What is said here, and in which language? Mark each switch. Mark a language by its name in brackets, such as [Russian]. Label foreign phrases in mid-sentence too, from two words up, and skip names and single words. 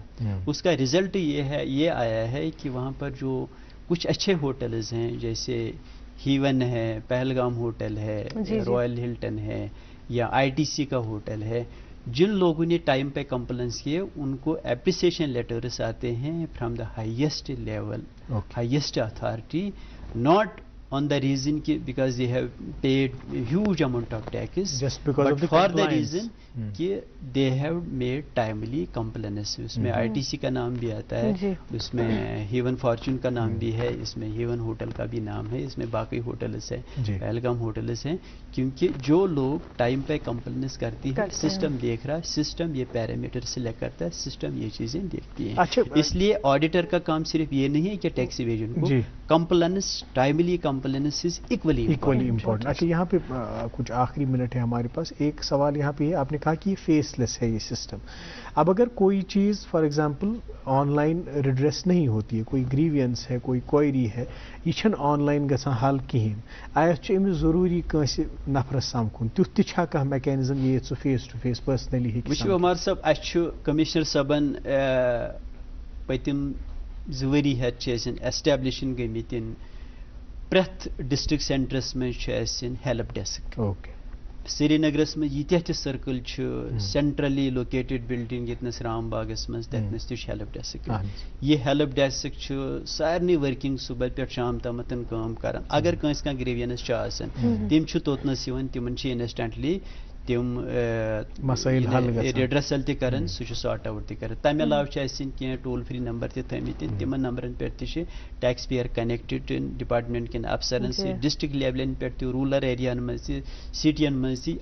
[Urdu] اس کا رزلٹ یہ آیا ہے کہ وہاں پر جو کچھ اچھے ہوٹلز ہیں جیسے ہیون ہے، پہلگام ہوٹل ہے، رائل ہلٹن ہے، یا آئی ٹی سی کا ہوٹل ہے، جن لوگوں نے ٹائم پہ کمپلینس کیے ان کو [English] appreciation letters [Urdu] آتے ہیں [English] from the highest level, highest authority, not on the reason because they have paid huge amount of taxes, just because but of the for compliance. the reason کہ they have made timely compliance. [Urdu] اس میں آئی ٹی سی کا نام بھی آتا ہے، اس میں ہیون فارچون کا نام بھی ہے، اس میں ہیون ہوٹل کا بھی نام ہے، اس میں باقی ہوٹلز ہیں، پہلگام ہوٹلز ہیں. کیونکہ جو لوگ ٹائم پہ کمپلینس کرتی ہے، سسٹم دیکھ رہا ہے، سسٹم یہ پیرامیٹر سلیکٹ کرتا ہے، سسٹم یہ چیزیں دیکھتی ہیں. اس لیے آڈیٹر کا کام صرف یہ نہیں ہے کہ [English] tax evasion [Urdu] کو کمپلینس، [English] timely compliance is equally [Urdu] امپورٹنٹ. اچھا یہاں پہ کچھ آخری منٹ ہے ہمارے پاس. ایک سوال یہاں پہ ہے، آپ نے کہا کہ یہ [English] face less [Urdu] ہے یہ سسٹم. اب اگر کوئی چیز [English] for example online redress [Urdu] نہیں ہوتی ہے، کوئی گریوینس ہے، کوئی کوئری ہے، [Kashmiri] یہ چھن [English] online [Kashmiri] گژھان حل کہین، آیا امس ضروری کنس نفرس سمکھن، تیُتھ تہِ چھا کانٛہہ میکینزم یہ سُہ [English] face to face personally [Kashmiri] ہیٚکہِ؟ وٕچھِو عمر صٲب، اَسہِ چھُ کمشنر صٲبن پٔتِم 2 ؤری ہٮ۪تھ چھِ أسۍ ایسٹیبلِشن گٔمٕتۍ پرٛٮ۪تھ [English] district centres [Kashmiri] منٛز چھُ اَسہِ [English] help desk. [Kashmiri] سری نگرس منٛز ییٖتیاہ تہِ سٔرکل چھِ، [English] centrally located building [Kashmiri] ییٚتنس رام باغس منٛز تتنس تہِ چھُ [English] help desk. [Kashmiri] یہ [English] help desk [Kashmiri] چھُ سارنٕے ورکنگ صبح پٮ۪ٹھ شام تامتھ کٲم کران. اگر کٲنٛسہِ کانٛہہ گریوینس چھُ آسان تِم چھِ توتنس یِوان، تِمن چھِ انسٹنٹلی تم ریڈرسل تہِ کران، سُہ چھُ [English] sort out [Kashmiri] تہِ کران. تمہِ علاوٕ چھِ اَسہِ کینٛہہ [English] toll free number [Kashmiri] تہِ تھٲمٕتۍ، تِمن نمبرن پٮ۪ٹھ تہِ چھِ [English] tax payer connected department [Kashmiri] کٮ۪ن افسرن سۭتۍ، [English] district levels [Kashmiri] پٮ۪ٹھ تہِ، [English] rural areas [Kashmiri] منٛز تہِ، سٹین منٛز تہِ.